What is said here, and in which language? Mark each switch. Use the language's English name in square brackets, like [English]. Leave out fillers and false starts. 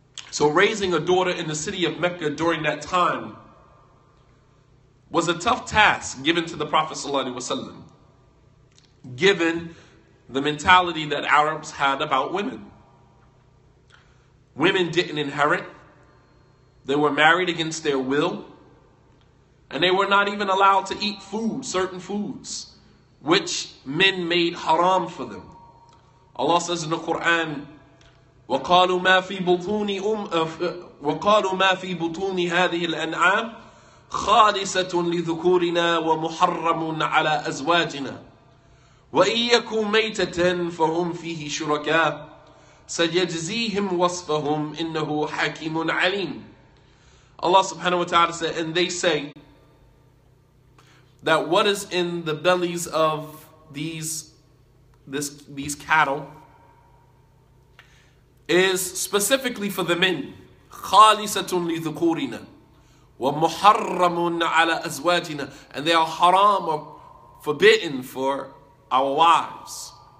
[English] So raising a daughter in the city of Mecca during that time was a tough task given to the Prophet ﷺ, given the mentality that Arabs had about women. Women didn't inherit. They were married against their will. And they were not even allowed to eat food, certain foods, which men made haram for them. Allah says in the Quran, [Arabic] وَقَالُوا مَا فِي بُطُونِ هَذِهِ الْأَنْعَامِ خالصة لذكورنا ومحرم على أزواجنا وإن يكن ميتة فهم فيه شركاء سيجزيهم وصفهم إنه حكيم عليم. [English] Allah subhanahu wa ta'ala said, and they say that what is in the bellies of these cattle is specifically for the men. [Arabic] خالصة لذكورنا وَمُحَرَّمٌ عَلَى أَزْوَاجِنَا, [English] and they are haram or forbidden for our wives.